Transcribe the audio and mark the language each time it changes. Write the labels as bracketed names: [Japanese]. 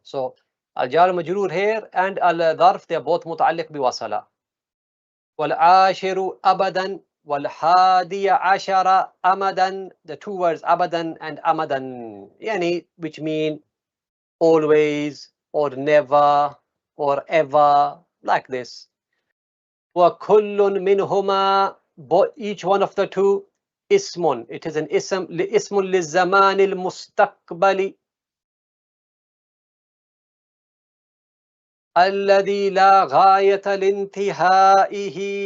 [English] So [Arabic] الجار مجرور [English] here and الظرف they are both [Arabic] متعلق بوصل. والعاشر أبدا والحادي عشر أمدا. [English] The two words أبدا and أمدا يعني which mean always or never or ever like this. [Arabic] وكل منهما [English] each one of the two اسم. It is an [Arabic] اسم للزمان المستقبلي الذي لا غاية لانتهائه.